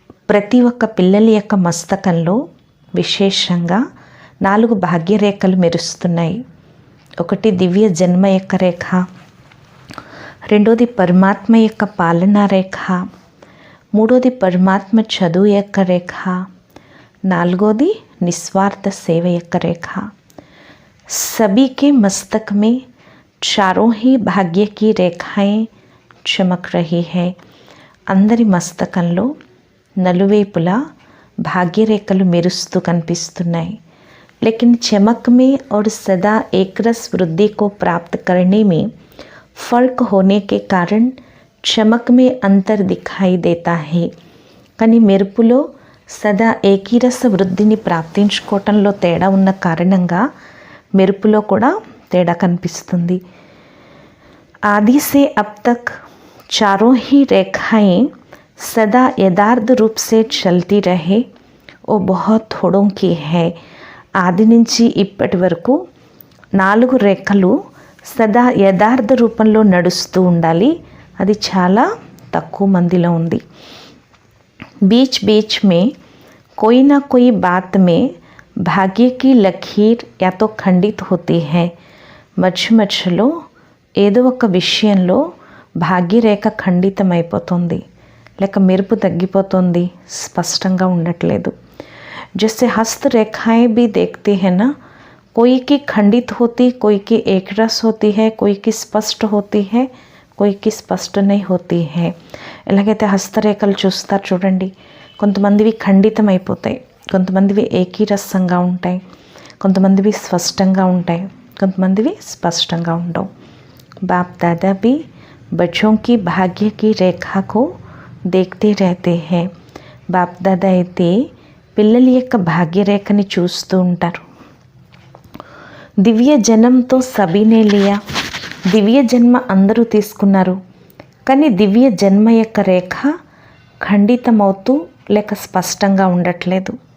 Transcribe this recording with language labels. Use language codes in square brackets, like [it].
[te] ప్రతి ఒక్క పిల్లల యొక్క మస్తకంలో విశేషంగా 4 భాగ్యరేఖలు మెరుస్తున్నాయి. ఒకటి దివ్య జన్మ యొక్క రేఖ, రెండోది పరమాత్మ యొక్క పాలనా రేఖ, మూడోది పరమాత్మ చదువు యొక్క రేఖ, నాలుగోది నిస్వార్థ సేవ యొక్క రేఖ. [hi] सभी के मस्तक में चारों ही भाग्य की रेखाएं चमक रही है. [te] అందరి మస్తకంలో నలువైపులా భాగ్యరేఖలు మెరుస్తూ కనిపిస్తున్నాయి. [hi] लेकिन चमक में और सदा एकरस वृद्धि को प्राप्त करने में फर्क होने के कारण चमक में अंतर दिखाई देता है. [te] కానీ మెరుపులో సదా ఏకీరస వృద్ధిని ప్రాప్తించుకోవటంలో తేడా ఉన్న కారణంగా మెరుపులో కూడా తేడా కనిపిస్తుంది. [hi] आदि से अब तक चारों ही रेखाएं सदा यथार्थ रूप से चलती रहे वो बहुत थोड़ों की है. [te] ఆది నుంచి ఇప్పటి వరకు 4 రేఖలు సదా యథార్థ రూపంలో నడుస్తూ ఉండాలి. అది చాలా తక్కువ మందిలో ఉంది. [hi] बीच बीच में कोई ना कोई बात में भाग्य की लकीर या तो खंडित होती है. [te] మధ్య మధ్యలో ఏదో ఒక విషయంలో భాగ్యరేఖ ఖండితమైపోతుంది, లేక మెరుపు తగ్గిపోతుంది, స్పష్టంగా ఉండట్లేదు. [hi] जैसे हस्त रेखाएं भी देखते हैं ना, कोई की खंडित होती, कोई की एक रस होती है, कोई की स्पष्ट होती है, कोई की స్పష్ట नहीं होती है. [te] ఎలాగైతే హస్తరేఖలు చూస్తారు చూడండి, కొంతమందివి ఖండితం అయిపోతాయి, కొంతమందివి ఏకీరసంగా ఉంటాయి, కొంతమందివి స్పష్టంగా ఉంటాయి, కొంతమందివి స్పష్టంగా ఉండవు. [hi] बाप दादा भी बच्चों की भाग्य की रेखा को देखते रहते हैं. [te] బాప్ దాదా అయితే పిల్లల యొక్క భాగ్యరేఖని చూస్తూ ఉంటారు. [hi] దివ్య జన్మతో సబీనే లియా, [te] దివ్య జన్మ అందరూ తీసుకున్నారు, కానీ దివ్య జన్మ యొక్క రేఖ ఖండితమవుతూ లేక స్పష్టంగా ఉండట్లేదు.